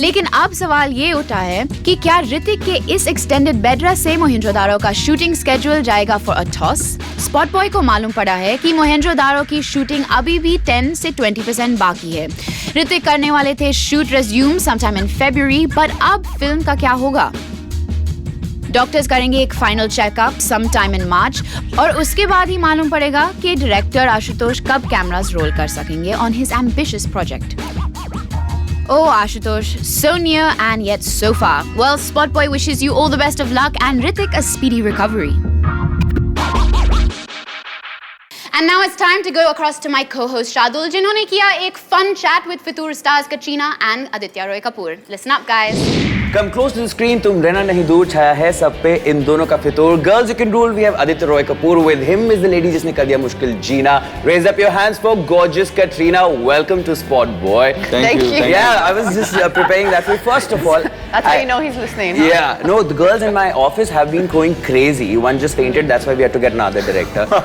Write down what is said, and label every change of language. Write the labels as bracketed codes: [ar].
[hi] लेकिन अब सवाल ये उठा है कि क्या Hrithik के इस extended bed rest से Mohenjo-daro का shooting schedule जाएगा [en] for a toss? [hi] Spotboy को मालूम पड़ा है कि Mohenjo-daro की shooting अभी भी 10 से 20% बाकी है. Hrithik करने वाले थे [en] shoot resume sometime in February, but [hi] अब फिल्म का क्या होगा? डॉक्टर्स करेंगे एक final checkup [en] sometime in March [hi] और उसके बाद ही मालूम पड़ेगा कि डायरेक्टर आशुतोष कब कैमरास रोल कर सकेंगे [en] on his ambitious project. Oh Ashutosh, so near and yet so far. Well, Spotboy wishes you all the best of luck and Hrithik a speedy recovery. And now it's time to go across to my co-host Shadul, [hi] जिन्होंने किया एक [en] fun chat with Future stars Katrina and Aditya Roy Kapoor. Listen up, guys. Come close to the screen, [hi] तुम रहना नहीं दूर, छाया है सब पे इन दोनों का फितूर. [en] Girls you can rule, we have Aditya Roy Kapoor. With him is the lady [hi] जिसने कर दिया मुश्किल जीना. [en] Raise up your hands for gorgeous Katrina. Welcome to Spot Boy. Thank you. Yeah, I was just preparing that for you. First of all, That's how you know he's listening. Huh? Yeah, no, the girls in my office have been going crazy. One just fainted, that's why we had to get another director.